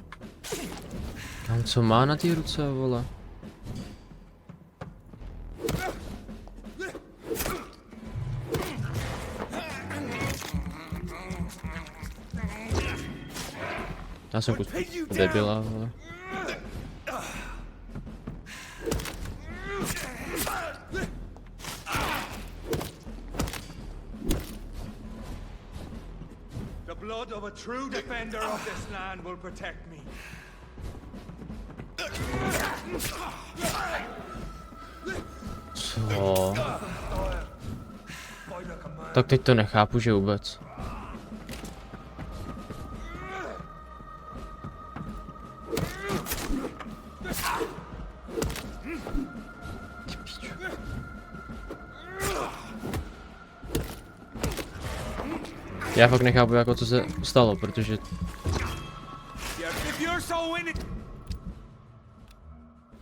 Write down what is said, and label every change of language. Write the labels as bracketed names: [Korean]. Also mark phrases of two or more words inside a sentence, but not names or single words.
[Czech] Kam co má na té ruce, vole? Já jsem kus debila, vole. [English] The blood of a true defender of this land will protect me. [Czech] Co? Tak teď to nechápu, že vůbec. Já fakt nechápu, jako co se stalo, protože...